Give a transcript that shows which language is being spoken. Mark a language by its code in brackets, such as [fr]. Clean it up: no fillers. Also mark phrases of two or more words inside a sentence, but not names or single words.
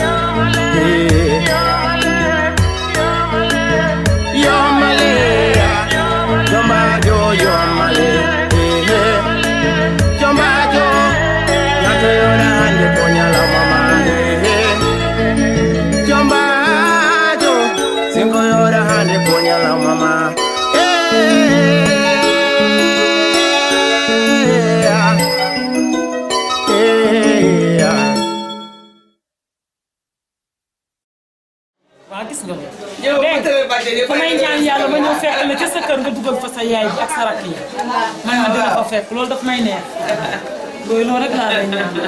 [ff] yomale jombajo yomale jombajo nyanto yoda hande ko nyala mama jombajo singo yoda hande ko nyala mama [wo] waa gis nga dégg fa may ñaan yàlla ma ñëw fekk la ca sa kër nga dugal fa sa yaay bi ak sa rakk yi man ma dina fa fekk loolu daf may neex loolu loolu rek laa lay ñaan